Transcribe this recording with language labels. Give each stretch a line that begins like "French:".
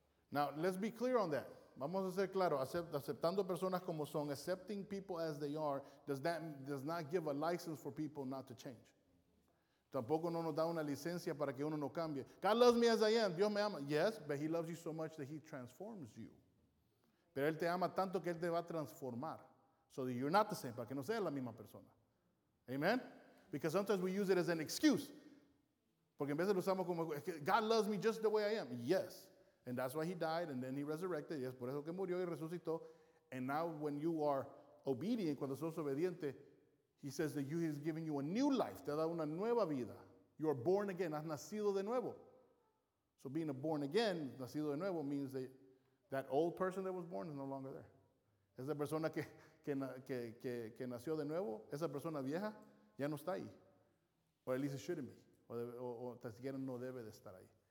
English: Now, let's be clear on that.
Spanish: Vamos a ser claro. Aceptando personas como son,
English: accepting people as they are,
Spanish: does not give a license for people not to change. Tampoco no nos da una licencia para que uno no cambie.
English: God loves me as I am.
Spanish: Dios me ama.
English: Yes, but he loves you so much that he transforms you.
Spanish: Pero él te ama tanto que él te va a transformar.
English: So that you're not the same,
Spanish: para que no sea la misma persona.
English: Amen? Because sometimes we use it as an excuse.
Spanish: Porque en vez de lo usamos como,
English: God loves me just the way I am. Yes. And that's why he died and then he resurrected.
Spanish: Y es por eso que murió y resucitó.
English: And now when you are obedient,
Spanish: cuando sos obediente,
English: he says that he has given you a new life.
Spanish: Te ha dado una nueva vida.
English: You are born again.
Spanish: Has nacido de nuevo.
English: So being a born again,
Spanish: nacido de nuevo,
English: means that old person that was born is no longer there.
Spanish: Es la persona que nació de nuevo, esa persona vieja ya no está ahí.
English: Or at least it shouldn't be.
Spanish: O tan siquiera no debe de estar ahí.